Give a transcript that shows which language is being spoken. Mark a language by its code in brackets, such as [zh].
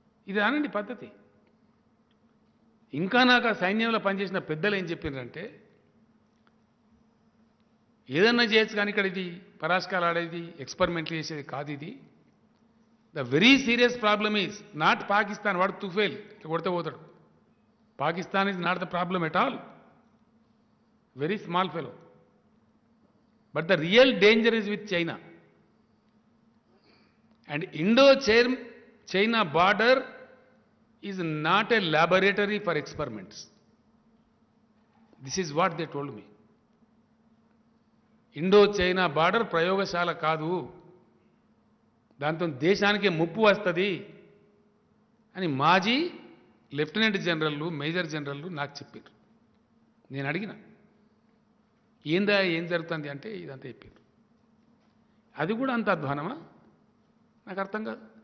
[te] ఇది అనండి పద్ధతి. ఇంకా నాకు ఆ సైన్యంలో పనిచేసిన పెద్దలు ఏం చెప్పినారంటే, ఏదన్నా చేయొచ్చు కానీ ఇక్కడ ఇది పరాస్కాలు ఆడేది, ఎక్స్పెరిమెంట్లు చేసేది కాదు. [en] ఇది the very serious problem is not Pakistan. [te] వాడు తుఫేల్ ఇట్లా కొడితే పోతాడు. [en] Pakistan is not the problem at all, very small fellow. But the real danger is with China. And Indo-China border is not a laboratory for experiments. This is what they told me. [te] Indo-China border ప్రయోగశాల కాదు, దాంతో దేశానికి ముప్పు వస్తుంది అని మాజీ lieutenant general, major general నాకు చెప్పారు. నేను అడిగిన ఏం జరుగుతుంది అంటే ఇదంతా చెప్పారు. అది కూడా అంత అధ్వానమా? నాకు అర్థం కాదు.